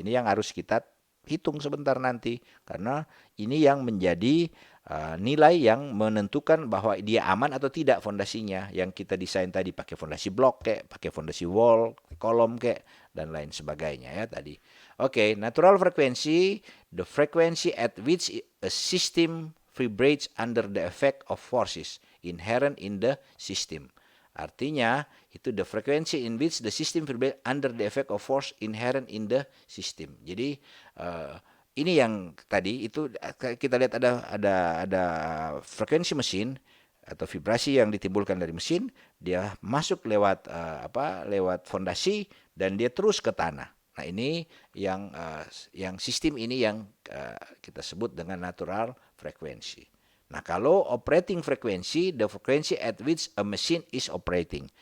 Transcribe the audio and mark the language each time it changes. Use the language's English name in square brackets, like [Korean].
[Indonesian] Ini yang harus kita hitung sebentar nanti, karena ini yang menjadi nilai yang menentukan bahwa dia aman atau tidak fondasinya yang kita desain tadi, pakai fondasi blok kayak, pakai fondasi wall, kolom kayak, dan lain sebagainya ya tadi. [English] Oke, natural frequency, the frequency at which a system vibrates under the effect of forces inherent in the system. [Indonesian] Artinya itu [English] the frequency in which the system vibrates under the effect of force inherent in the system. [Indonesian] Jadi ini yang tadi itu kita lihat ada frekuensi mesin atau vibrasi yang ditimbulkan dari mesin, dia masuk lewat lewat fondasi dan dia terus ke tanah. Nah, ini yang sistem ini yang kita sebut dengan natural frequency. Nah, kalau [English] operating frequency, the frequency at which a machine is operating.